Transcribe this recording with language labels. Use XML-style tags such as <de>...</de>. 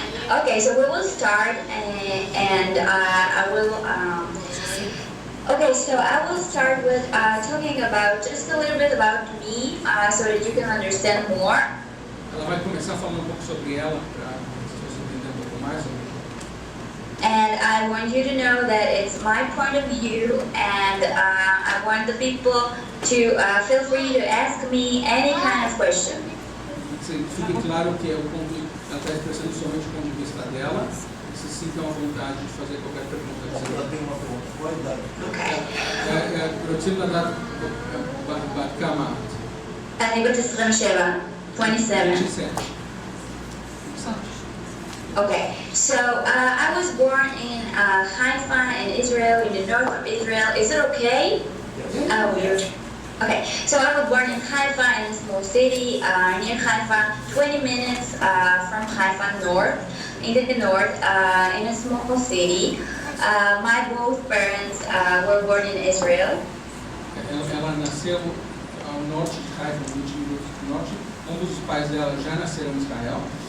<en>Okay, so we will start, and I will. Okay, so I will start with talking about just a little bit about me, so that you can understand more.</en> <pt>Ela vai começar falando pouco sobre ela para vocês entenderem pouco mais.</pt> <en>And I want you to know that it's my point of view, and I want the people to feel free to ask me any kind of question.</en> <pt>Fique claro que ela está expressando somente o ponto de vista dela. Se sintam à vontade de fazer qualquer pergunta. Ela tem uma pergunta. Qual a idade? Okay. Produzindo a data Bat Kama.</pt> <he>אני בת 27. 27.</he> <en>Okay, so I was born in Haifa in Israel, in the north of Israel. Is it okay? Oh, weird. Okay, so I was born in Haifa, in a small city near Haifa, 20 minutes from Haifa north, in the north, in a small city. My both parents were born in Israel.</en> <pt>Ela nasceu ao norte de Haifa, 20 minutos do norte. Ambos os pais dela já nasceram em Israel.</pt>